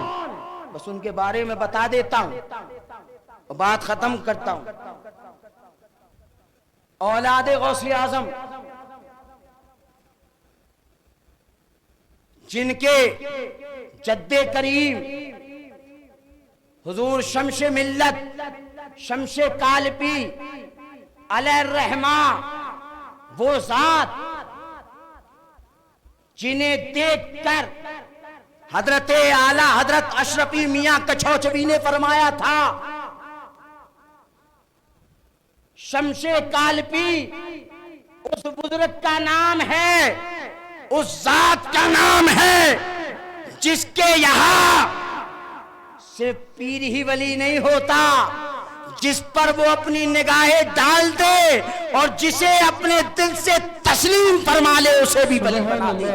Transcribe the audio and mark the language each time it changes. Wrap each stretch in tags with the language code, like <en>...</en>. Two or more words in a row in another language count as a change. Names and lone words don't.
<ur>بس ان کے بارے میں بتا دیتا ہوں اور بات ختم کرتا ہوں. اولاد غوث اعظم جن کے جد کریم حضور شمش ملت، شمش کالپی</ur> <ar>علیہ الرحمہ</ar> <ur>وہ ذات جنہیں دیکھ کر حضرت اعلی حضرت اشرفی میاں کچھوچوی نے فرمایا تھا شمس کالپی اس بزرگ کا نام ہے، اس ذات کا نام ہے جس کے یہاں صرف پیر ہی ولی نہیں ہوتا، جس پر وہ اپنی نگاہیں ڈال دے اور جسے اپنے دل سے تسلیم فرما لے اسے بھی ولی بنا دے۔</ur>